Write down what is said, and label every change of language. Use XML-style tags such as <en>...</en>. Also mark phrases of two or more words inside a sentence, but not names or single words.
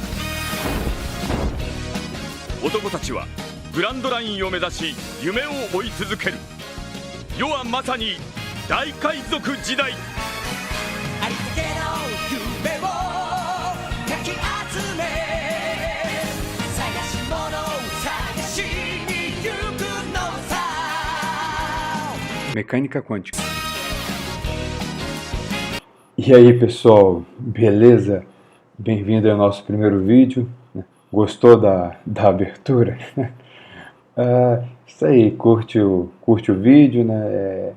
<ja>男たちはグランドラインを目指し夢を追い続ける。世はまさに大海賊時代。ありったけの夢をかき集め、探し物を探しに行くのさ。</ja> <pt>Mecânica Quântica. E aí pessoal, beleza? Bem-vindo ao nosso primeiro vídeo. Gostou da abertura? Isso aí, curte o vídeo, né?</pt>